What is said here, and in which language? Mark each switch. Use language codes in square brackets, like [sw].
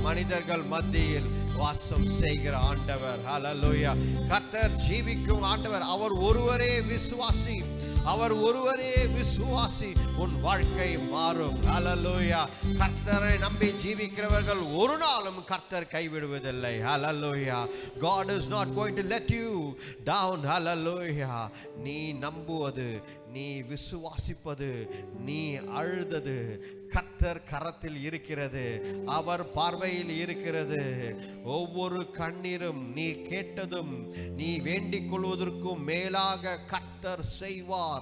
[ta] மனிதர்கள் மத்தியில் வாசம் செய்கிற ஆண்டவர். ஹல்லேலூயா. கர்த்தர் ஜீவிக்கும் ஆண்டவர். அவர் ஒருவரே விசுவாசி. அவர் ஒருவரே விசுவாசி. உன் வாழ்க்கை மாறும். ஹல்லேலூயா. கர்த்தரை நம்பி ஜீவிக்கிறவர்கள் ஒரு நாளும் கர்த்தர் கைவிடுவதில்லை. ஹல்லேலூயா. [en] God is not going to let you down. [ta] ஹல்லேலூயா. நீ நம்புவது, நீ விசுவாசிப்பது, நீ அழுதது கர்த்தர் கரத்தில் இருக்கிறது. அவர் பார்வையில் இருக்கிறது. ஒவ்வொரு கண்ணீரும், நீ கேட்டதும், நீ வேண்டிக் கொள்வதற்கும் மேலாக கர்த்தர் செய்வார்.